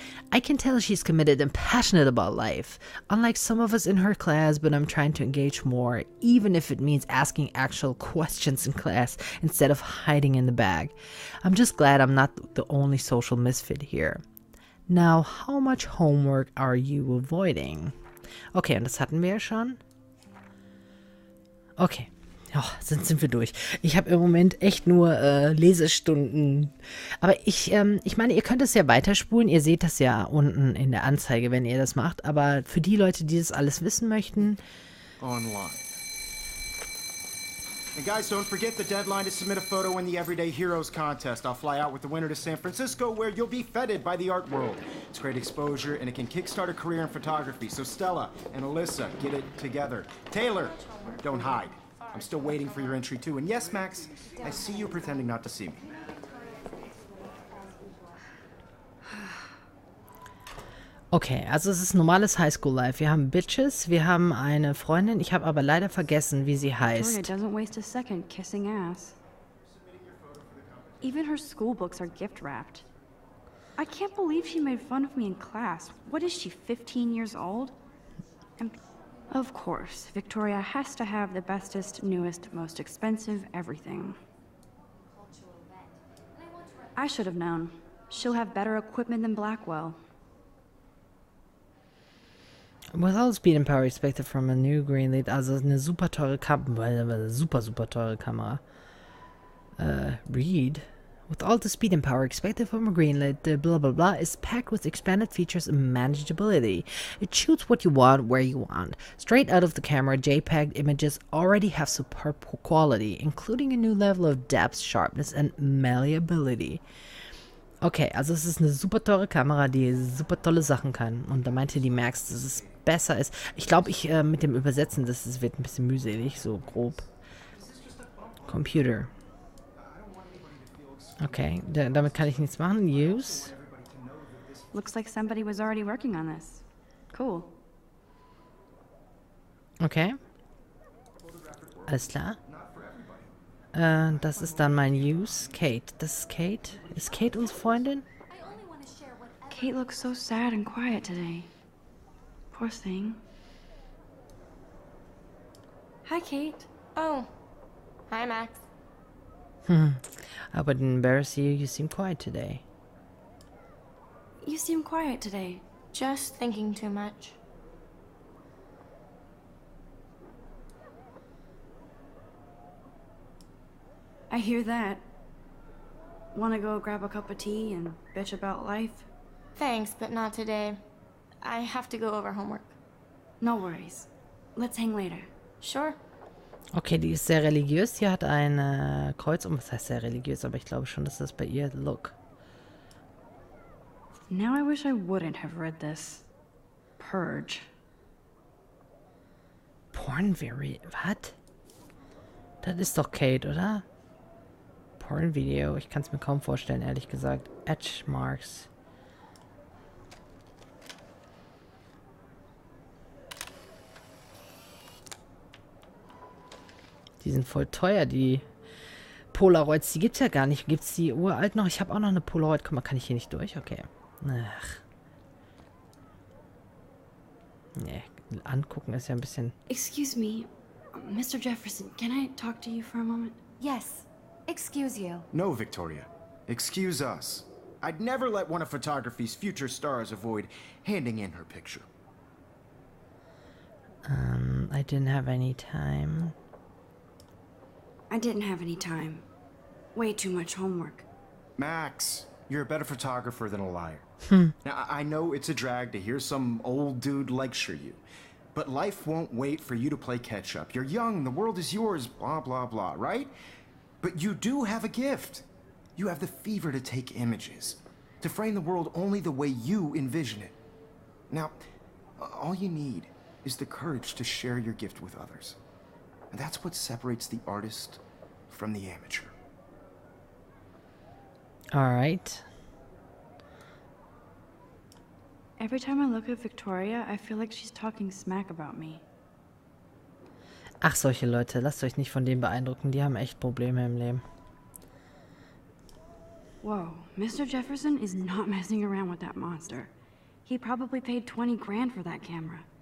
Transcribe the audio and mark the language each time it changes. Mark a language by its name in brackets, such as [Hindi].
[English] I can tell she's committed and passionate about life, unlike some of us in her class, but I'm trying to engage more, even if it means asking actual questions in class instead of hiding in the bag. I'm just glad I'm not the only social misfit here. Now, how much homework are you avoiding? [German] Okay, und das hatten wir ja schon. Okay. Ja, sind wir durch. Ich habe im Moment echt nur Lesestunden. Aber ich meine, ihr könnt es ja weiterspulen. Ihr seht das ja unten in der Anzeige, wenn ihr das macht. Aber für die Leute, die das alles wissen möchten. Online. [English] And guys, don't forget the deadline to submit a photo in the Everyday Heroes contest. I'll fly out with the winner to San Francisco, where you'll be feted by the art world. It's great exposure, and it can kickstart a career in photography. So Stella and Alyssa, get it together. Taylor, don't hide. I'm still waiting for your entry too. And yes, Max, I see you pretending not to see me. [German] Okay, also es ist normales Highschool-Life. Wir haben Bitches, wir haben eine Freundin. Ich habe aber leider vergessen, wie sie heißt. [English] Victoria doesn't waste a second kissing ass. Even her school books are gift-wrapped. I can't believe she made fun of me in class. What is she, 15 years old? And of course, Victoria has to have the bestest, newest, most expensive everything. I should have known. She'll have better equipment than Blackwell. With all speed and power expected from a new green lead, [German] also eine super teure Kamera, [English] super teure Kamera. Read. With all the speed and power expected from a greenlit, the blah blah blah is packed with expanded features and manageability. It shoots what you want, where you want. Straight out of the camera, JPEG images already have superb quality, including a new level of depth, sharpness and malleability. [German] Okay, also es ist eine super teure Kamera, die super tolle Sachen kann. Und da meinte die Max, dass es besser ist. Ich glaube, mit dem Übersetzen, das wird ein bisschen mühselig, so grob. Computer. Okay, damit kann ich nichts machen. [English] Use. Looks like somebody was already working on this. Cool. [German] Okay. Alles klar. Das ist dann mein Use. Kate. Das ist Kate. Ist Kate unsere Freundin? [English] Kate looks so sad and quiet today. Poor thing. Hi, Kate. Oh. Hi, Max. I wouldn't embarrass you. You seem quiet today. You seem quiet today. Just thinking too much. I hear that. Wanna go grab a cup of tea and bitch about life? Thanks, but not today. I have to go over homework. No worries. Let's hang later. Sure. [German] Okay, die ist sehr religiös. Die hat ein Kreuz um. Was heißt sehr religiös? Aber ich glaube schon, dass das bei ihr... [English] Look. Now I wish I wouldn't have read this. Purge. [German] Porn very... Was? Das ist doch Kate, oder? Porn Video. Ich kann es mir kaum vorstellen, ehrlich gesagt. Edge Marks. Die sind voll teuer, die Polaroids. Die gibt's ja gar nicht. Gibt's die uralt noch? Ich habe auch noch eine Polaroid. Guck mal, kann ich hier nicht durch? Okay. Ach. Nee, angucken ist ja ein bisschen... [English] Excuse me, Mr. Jefferson, can I talk to you for a moment? Yes. Excuse you. No, Victoria. Excuse us. I'd never let one of photography's future stars avoid handing in her picture. I didn't have any time. I didn't have any time. Way too much homework. Max, you're a better photographer than a liar. Now, I know it's a drag to hear some old dude lecture you, but life won't wait for you to play catch-up. You're young, the world is yours, blah, blah, blah, right? But you do have a gift. You have the fever to take images, to frame the world only the way you envision it. Now, all you need is the courage to share your gift with others. And that's what separates the artist from the amateur. All right. Every time I look at Victoria, I feel like she's talking smack about me. [German] Ach, solche Leute. Lasst euch nicht von denen beeindrucken. Die haben echt Probleme im Leben. [English] Whoa, Mr. Jefferson is not messing around with that monster. He probably paid 20 grand for that camera.